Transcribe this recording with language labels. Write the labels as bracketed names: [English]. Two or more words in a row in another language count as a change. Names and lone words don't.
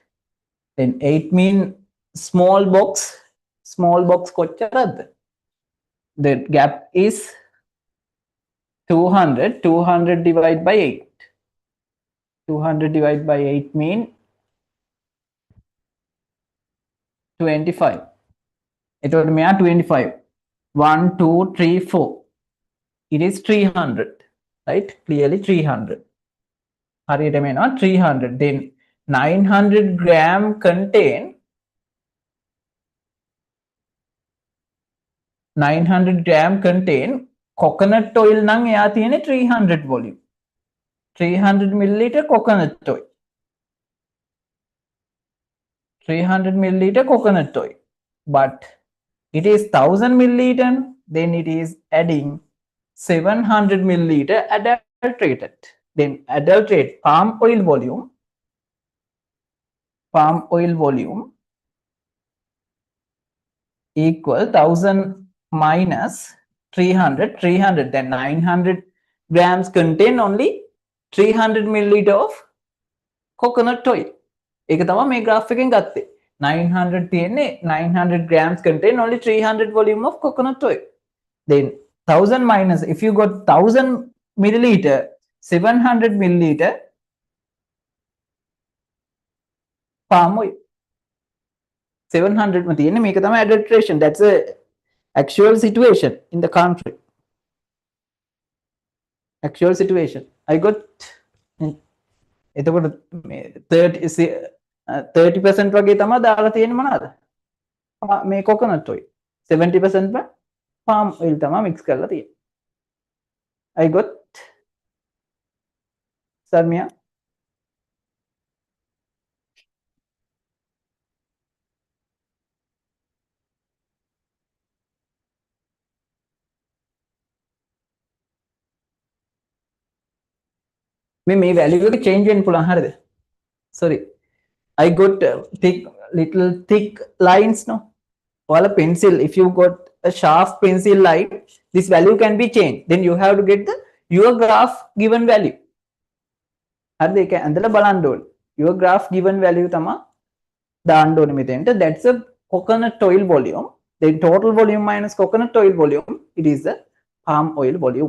[English] Then 8 mean small box. Small box kochcharadda? The gap is 200. 200 divided by 8. 200 divided by 8 mean 25. [Sinhala] එතකොට මෙයා 25. 1, 2, 3, 4. [English] It is 300. Right? Clearly 300. [Sinhala] හරියට මේනවා 300. [English] Then 900 gram contain 900 gram contain coconut oil [Sinhala] නම් එයා තියෙන්නේ [English] 300 volume. 300 milliliter coconut oil. 300 milliliter coconut oil. But it is 1000 milliliter, then it is adding 700 milliliter adulterated. Then adulterate palm oil volume equal 1000 minus 300. Then 900 grams contain only 300 milliliter of coconut oil. [Sinhala] ඒක තමයි මේ graph එකෙන් ගත්තේ. [English] 900 තියෙන්නේ 900 grams contain only 300 volume of coconut oil. Then 1000 minus, if you got 1000 milliliter, 700 milliliter palm oil. [Sinhala] 700 ma තියෙන්නේ මේක තමයි adulteration. [English] That's a actual situation in the country. Actual situation. I got [Sinhala] එතකොට 30% වගේ තමයි දාලා තියෙන්නේ මොනවාද? මේ [English] coconut oil. [Sinhala] 70% [English] palm oil [Sinhala] තමයි mix කරලා තියෙන්නේ. [English] I got Sarmia. [Sinhala] මේ value එක change වෙන්න පුළුවන් හරියද? [English] Sorry. I got little thick lines, no? Or a pencil, if you got a sharp pencil line, this value can be changed. Then you have to get your graph given value. [Sinhala] හරිද? ඒක ඇඳලා බලන්න ඕනේ. [English] Your graph given value [Sinhala] තමයි දාන්න ඕනේ මෙතෙන්ට. [English] That's a coconut oil volume. Then total volume minus coconut oil volume, it is the palm oil volume.